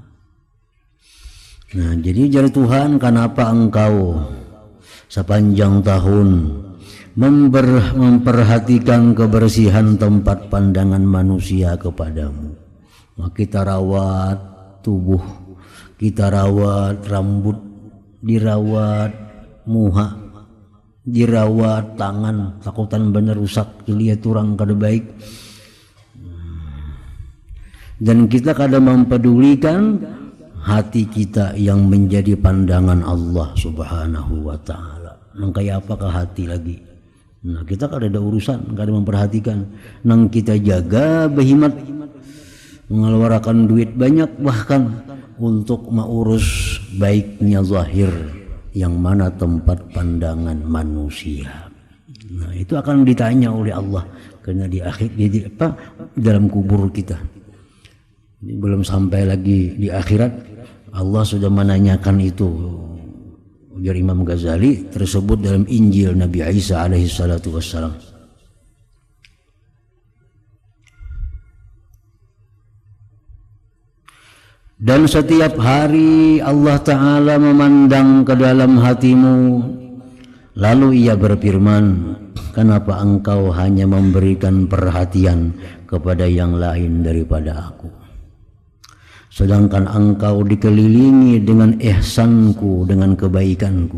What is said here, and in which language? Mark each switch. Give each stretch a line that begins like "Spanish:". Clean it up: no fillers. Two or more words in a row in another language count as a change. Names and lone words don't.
Indonesian: Nah, jadi jar Tuhan, kenapa engkau sepanjang tahun memperhatikan kebersihan tempat pandangan manusia kepadamu? Nah, kita rawat tubuh, kita rawat rambut, dirawat muha, dirawat tangan, takutan bener rusak lihat orang kada baik, dan kita kada mempedulikan hati kita yang menjadi pandangan Allah
Arabic: سبحانه وتعالى.
Banjar: Nang kayak apakah hati lagi? Nah, kita kada ada urusan, kada memperhatikan. Nang kita jaga behimat,
Indonesian: mengeluarkan duit banyak bahkan untuk mengurus baiknya zahir, yang mana tempat pandangan manusia. Nah, itu akan ditanya oleh Allah karena di akhir dalam kubur kita. Ini belum sampai lagi di akhirat, Allah sudah menanyakan itu. Ujar Imam Ghazali, tersebut dalam Injil Nabi Isa
Arabic: عليه الصلاة والسلام.
Indonesian: Dan setiap hari Allah Ta'ala memandang ke dalam hatimu, lalu ia berfirman, kenapa engkau hanya memberikan perhatian kepada yang lain daripada aku, sedangkan engkau dikelilingi dengan ihsanku, dengan kebaikanku?